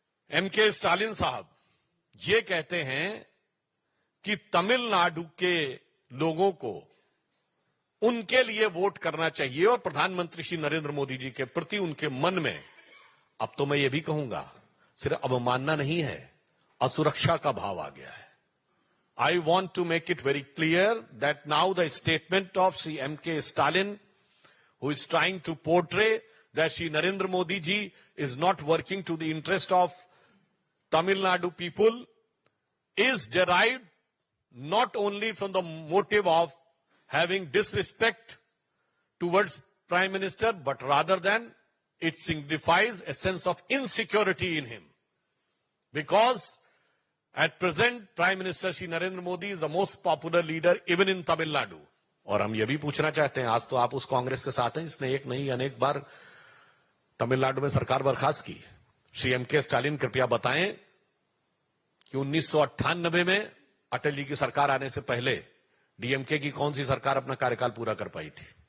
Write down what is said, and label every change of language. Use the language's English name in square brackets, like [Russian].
[Hindi] MK Stalin साहब ये कहते हैं कि तमिलनाडु के लोगों को उनके लिए वोट करना चाहिए और प्रधानमंत्री श्री नरेंद्र मोदी जी के प्रति उनके मन में, अब तो मैं ये भी कहूंगा, सिर्फ अवमानना नहीं है, असुरक्षा का भाव आ गया है। [English] I want to make it very clear that now the statement of Sri M.K. Stalin, who is trying to portray that Sri Narendra Modi ji is not working to the interest of Tamil Nadu people, is derived not only from the motive of having disrespect towards Prime Minister, but rather than it signifies a sense of insecurity in him. Because at present, Prime Minister Shri Narendra Modi is the most popular leader even in Tamil Nadu. [Hindi] और हम ये भी पूछना चाहते हैं, आज तो आप उस कांग्रेस के साथ हैं जिसने एक नहीं अनेक बार तमिलनाडु में सरकार बर्खास्त की। श्री एमके स्टालिन कृपया बताएं कि 1998 में अटल जी की सरकार आने से पहले डीएमके की कौन सी सरकार अपना कार्यकाल पूरा कर पाई थी?